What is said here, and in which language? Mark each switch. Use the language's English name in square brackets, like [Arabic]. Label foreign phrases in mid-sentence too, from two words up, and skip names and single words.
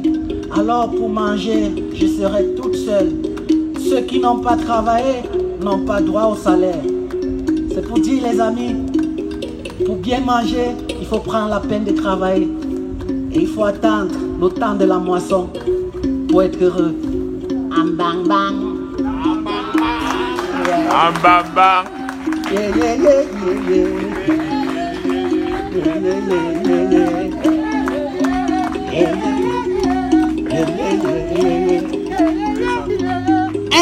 [French] Alors pour manger, je serai toute seule. Ceux qui n'ont pas travaillé n'ont pas droit au salaire. C'est pour dire les amis, pour bien manger, il faut prendre la peine de travailler. Et il faut attendre le temps de la moisson pour être heureux. Am bang bang. Am bang bang. Yeah, yeah, yeah, yeah, yeah. Yeah, yeah, yeah, yeah, yeah. Yeah, yeah, yeah, yeah.